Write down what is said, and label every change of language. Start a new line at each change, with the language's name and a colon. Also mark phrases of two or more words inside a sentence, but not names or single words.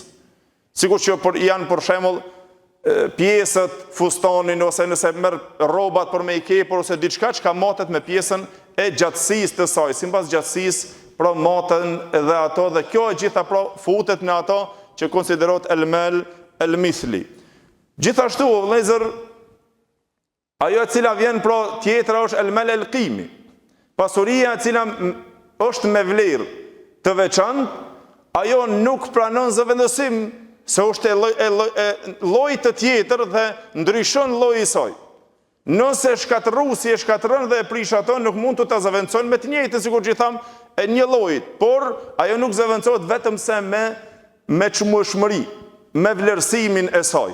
Albanian: Sikur që janë për shembull pjesët, fustanin, ose nëse merr rrobat për me i kepur ose diçka që ka matet me pjesën e gjatësisë të saj, sipas gjatësisë pra maten edhe ato, dhe kjo e gjitha pra futet në ato që konsiderohet
Arabic: المال المثلي.
Albanian: Gjithashtu, vëllezër, ajo e cila vjen pra tjetra është
Arabic: المال القيمي.
Albanian: Pasuria e cila është me vlerë të veçantë, ajo nuk pranon zëvendësim, se është lloj të tjetër dhe ndryshon lloji i saj. Nëse shkatërruesi e shkatërron dhe e prish ato, nuk mund të ta zëvendëson me të njëjtën, sikur që i tham, e një llojit, por ajo nuk zëvendësohet vetëm se me çmueshmëri, me vlerësimin e saj.